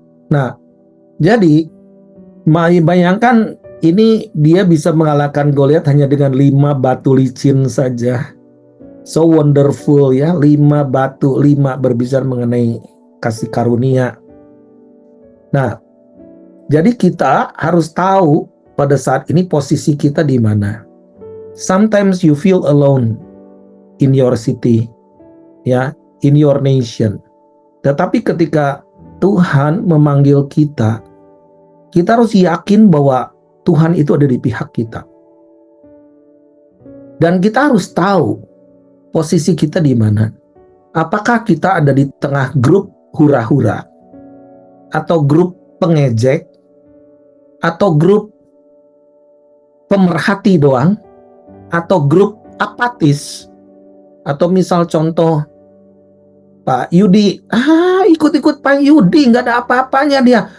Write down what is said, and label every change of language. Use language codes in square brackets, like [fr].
[id] Nah, jadi bayangkan ini dia bisa mengalahkan Goliat hanya dengan 5 batu licin saja. So wonderful ya, 5 batu, 5 berbicara mengenai kasih karunia. Nah, jadi kita harus tahu pada saat ini posisi kita di mana. [en] Sometimes you feel alone in your city, ya, in your nation. [id] Tetapi ketika Tuhan memanggil kita harus yakin bahwa Tuhan itu ada di pihak kita. Dan kita harus tahu posisi kita di mana. Apakah kita ada di tengah grup hura-hura, atau grup pengejek, atau grup pemerhati doang, atau grup apatis, atau misal contoh Pak Yudi, ikut-ikut Pak Yudi, nggak ada apa-apanya dia.